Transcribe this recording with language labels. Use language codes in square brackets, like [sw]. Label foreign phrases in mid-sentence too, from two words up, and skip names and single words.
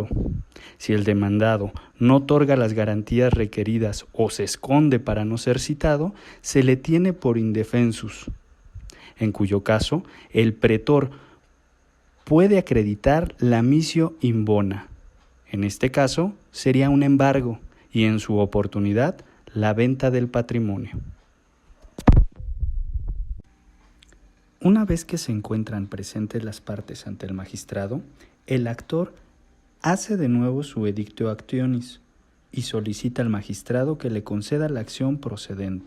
[es] Si el demandado no otorga las garantías requeridas o se esconde para no ser citado, se le tiene por indefensus, en cuyo caso el pretor puede acreditar la [la] missio in bona. [es] En este caso sería un embargo y en su oportunidad la venta del patrimonio. Una vez que se encuentran presentes las partes ante el magistrado, el actor hace de nuevo su [la] edictio actionis [es] y solicita al magistrado que le conceda la acción procedente.